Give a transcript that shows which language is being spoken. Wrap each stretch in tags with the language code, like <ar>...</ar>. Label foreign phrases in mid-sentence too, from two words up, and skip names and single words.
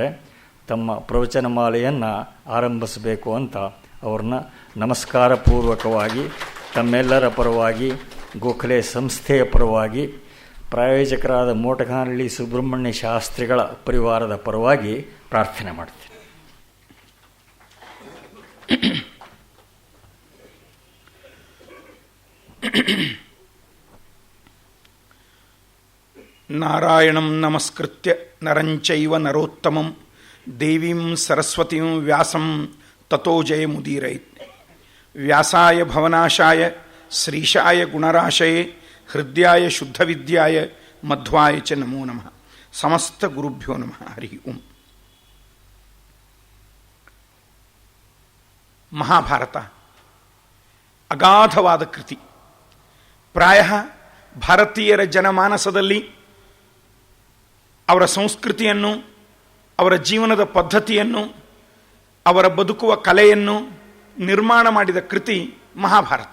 <kn>ತಮ್ಮ ಪ್ರವಚನ ಮಾಲೆಯನ್ನು ಆರಂಭಿಸಬೇಕು ಅಂತ ಅವ್ರನ್ನ ನಮಸ್ಕಾರ ಪೂರ್ವಕವಾಗಿ ತಮ್ಮೆಲ್ಲರ ಪರವಾಗಿ, ಗೋಖಲೆ ಸಂಸ್ಥೆಯ ಪರವಾಗಿ, ಪ್ರಾಯೋಜಕರಾದ ಮೋಟಗಾನಹಳ್ಳಿ ಸುಬ್ರಹ್ಮಣ್ಯ ಶಾಸ್ತ್ರಿಗಳ ಪರಿವಾರದ ಪರವಾಗಿ ಪ್ರಾರ್ಥನೆ ಮಾಡ್ತೀನಿ.</kn> <sa>ನಾರಾಯಣಂ ನಮಸ್ಕೃತ್ಯ ನರಂಚೈವ ನರೋತ್ತಮಂ ದೇವೀಂ ಸರಸ್ವತೀಂ ವ್ಯಾಸಂ ತತೋ ಜಯಮುದೀರಯೇತ್. ವ್ಯಾಸಾಯ ಭವನಾಶಾಯ ಶ್ರೀಶಾಯ ಗುಣರಾಶಯೇ ಹೃದಯಾಯ ಶುದ್ಧವಿದ್ಯಾಯ ಮಧ್ವಾಯ ಚ ನಮೋ ನಮಃ. ಸಮಸ್ತ ಗುರುಭ್ಯೋ ನಮಃ. ಹರಿ ಓಂ.</sa> <kn>ಮಹಾಭಾರತ ಅಗಾಧವಾದ ಕೃತಿ. ಪ್ರಾಯ ಭಾರತೀಯರ ಜನಮಾನಸದಲ್ಲಿ ಅವರ ಸಂಸ್ಕೃತಿಯನ್ನು, ಅವರ ಜೀವನದ ಪದ್ಧತಿಯನ್ನು, ಅವರ ಬದುಕುವ ಕಲೆಯನ್ನು ನಿರ್ಮಾಣ ಮಾಡಿದ ಕೃತಿ ಮಹಾಭಾರತ.</kn>